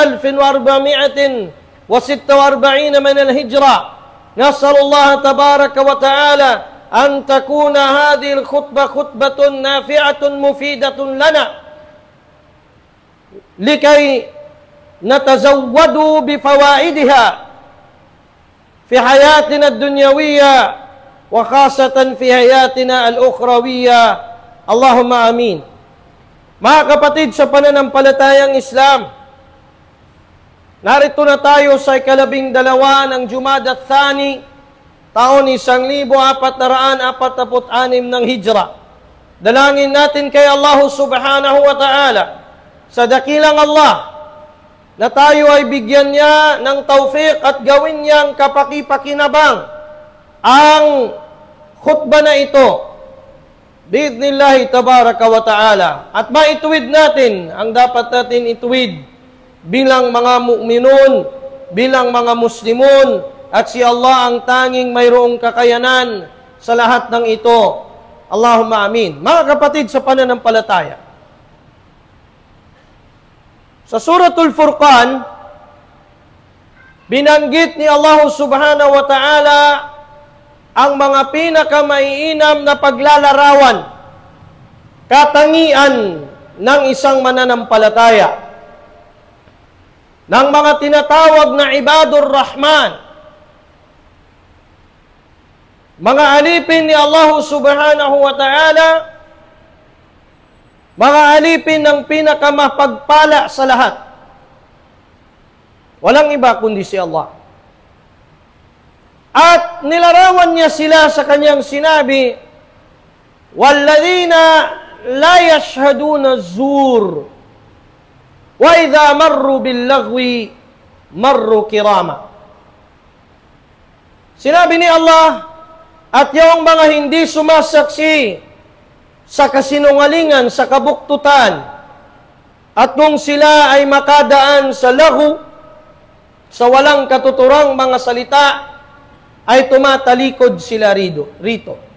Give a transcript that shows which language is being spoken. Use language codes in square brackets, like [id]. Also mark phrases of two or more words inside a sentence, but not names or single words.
[ar] 1446 من الهجرة نسأل الله تبارك وتعالى أن تكون هذه الخطبة خطبة نافعة مفيدة لنا لكي نتزود بفوائدها في حياتنا الدنيوية وخاصة في حياتنا الأخروية اللهم آمين. [tl] Mga kapatid sa pananampalatayang Islam, narito na tayo sa 12 ng Jumada Thani, taon 1446 ng Hijra. Dalangin natin kay Allah [ar] سبحانه وتعالى [tl] sa dakilang Allah na tayo ay bigyan niya ng tawfiq at gawin niyang kapaki-pakinabang ang khutbah na ito. [ar] بإذن الله تبارك وتعالى. [tl] At maituwid natin ang dapat natin ituwid bilang mga mu'minun, bilang mga muslimun, at si Allah ang tanging mayroong kakayanan sa lahat ng ito. [ar] اللهم آمين. [tl] Mga kapatid sa pananampalataya, sa Suratul Furqan, binanggit ni Allah [ar] سبحانه وتعالى [tl] ang mga pinakamaiinam na paglalarawan, katangian ng isang mananampalataya, ng mga tinatawag na [ar] عباد الرحمن, [tl] mga alipin ni Allah [ar] سبحانه وتعالى, [tl] mga alipin ng pinakamapagpala sa lahat. Walang iba kundi si Allah. At nilarawan niya sila sa kanyang sinabi, [ar] وَالَّذِينَ لَا يَشْهَدُونَ الزُّورَ وَإِذَا مَرُّوا بِاللَّغْوِ مَرُّوا كِرَامًا. [tl] Sinabi ni Allah, at yung mga hindi sumasaksi sa kasinungalingan, sa kabuktutan, at kung sila ay makadaan sa lahu, sa walang katuturang mga salita, ay tumatalikod sila rito.